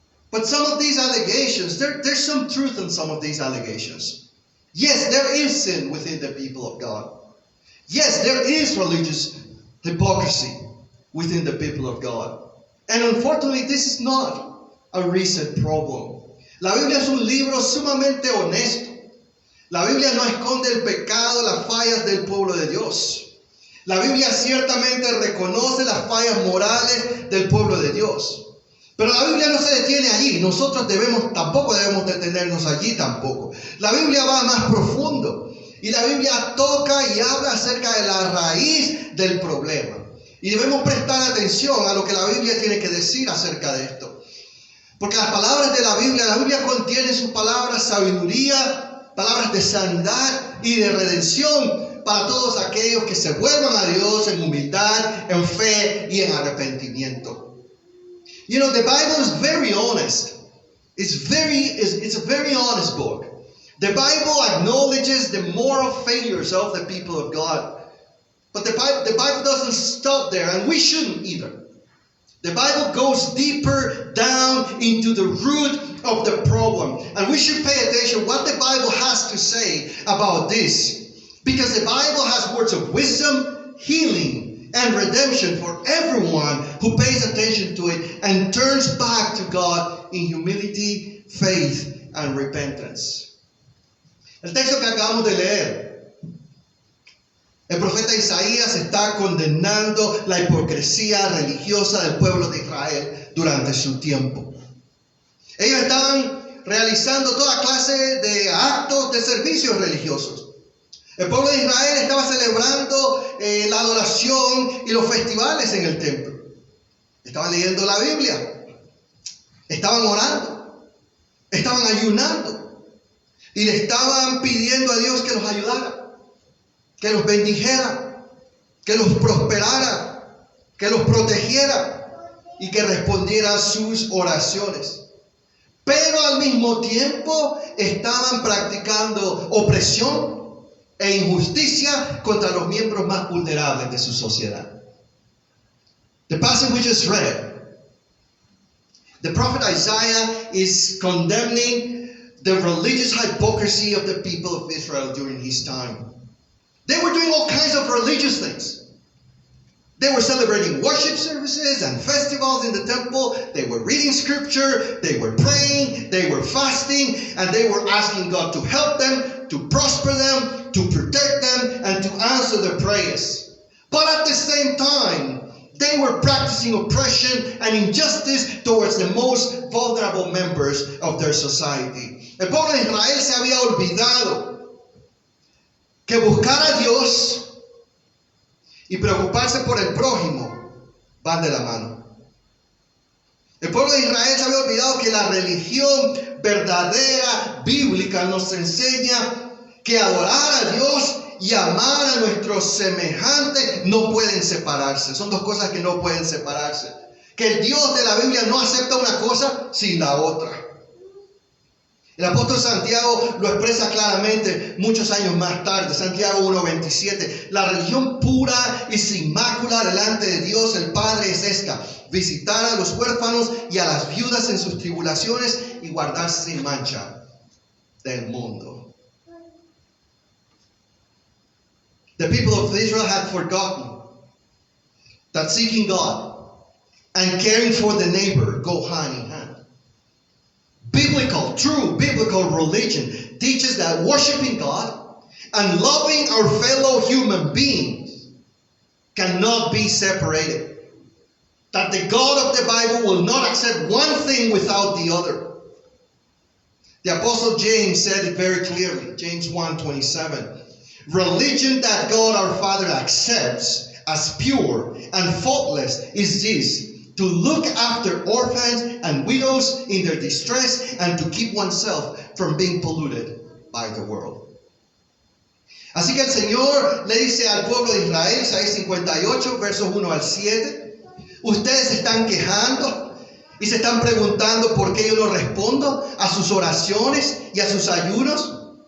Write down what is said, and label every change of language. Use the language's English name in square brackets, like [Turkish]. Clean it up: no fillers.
[English] But some of these allegations, there's some truth in some of these allegations. Yes, there is sin within the people of God. Yes, there is religious hypocrisy within the people of God. And unfortunately, this is not a recent problem. [Spanish] La Biblia es un libro sumamente honesto. La Biblia no esconde el pecado, las fallas del pueblo de Dios. La Biblia ciertamente reconoce las fallas morales del pueblo de Dios. Pero la Biblia no se detiene allí. Nosotros tampoco debemos detenernos allí tampoco. La Biblia va más profundo. Y la Biblia toca y habla acerca de la raíz del problema. Y debemos prestar atención a lo que la Biblia tiene que decir acerca de esto. Porque las palabras de la Biblia contiene en sus palabras sabiduría, palabras de sanidad y de redención para todos aquellos que se vuelvan a Dios en humildad, en fe y en arrepentimiento. [English] You know, the Bible is very honest. It's a very honest book. The Bible acknowledges the moral failures of the people of God. But the Bible doesn't stop there, and we shouldn't either. The Bible goes deeper down into the root of the problem. And we should pay attention what the Bible has to say about this. Because the Bible has words of wisdom, healing, and redemption for everyone who pays attention to it and turns back to God in humility, faith, and repentance. [Spanish] El texto que acabamos de leer, el profeta Isaías está condenando la hipocresía religiosa del pueblo de Israel durante su tiempo. Ellos estaban realizando toda clase de actos de servicios religiosos. El pueblo de Israel estaba celebrando la adoración y los festivales en el templo. Estaban leyendo la Biblia. Estaban orando. Estaban ayunando. Y le estaban pidiendo a Dios que los ayudara, que los bendijera, que los prosperara, que los protegiera y que respondiera a sus oraciones. Pero al mismo tiempo estaban practicando opresión e injusticia contra los miembros más vulnerables de su sociedad. [English] The passage we just read, the prophet Isaiah is condemning the religious hypocrisy of the people of Israel during his time. They were doing all kinds of religious things. They were celebrating worship services and festivals in the temple. They were reading scripture. They were praying. They were fasting. And they were asking God to help them, to prosper them, to protect them, and to answer their prayers. But at the same time, They were practicing oppression and injustice towards the most vulnerable members of their society. [Spanish] El pueblo de Israel se había olvidado que buscar a Dios y preocuparse por el prójimo van de la mano. El pueblo de Israel se había olvidado que la religión verdadera, bíblica, nos enseña que adorar a Dios y amar a nuestros semejantes no pueden separarse. Son dos cosas que no pueden separarse. Que el Dios de la Biblia no acepta una cosa sin la otra. El apóstol Santiago lo expresa claramente muchos años más tarde. Santiago 1:27. La religión pura y sin mácula delante de Dios el Padre es esta: visitar a los huérfanos y a las viudas en sus tribulaciones y guardarse sin mancha del mundo. [English] The people of Israel had forgotten that seeking God and caring for the neighbor go hand in hand. True biblical religion teaches that worshiping God and loving our fellow human beings cannot be separated. That the God of the Bible will not accept one thing without the other. The Apostle James said it very clearly, James 1:27. Religion that God our Father accepts as pure and faultless is this: to look after orphans and widows in their distress and to keep oneself from being polluted by the world. [Spanish] Así que el Señor le dice al pueblo de Israel, Isaías 58, versos 1 al 7, ustedes se están quejando y se están preguntando por qué yo no respondo a sus oraciones y a sus ayunos.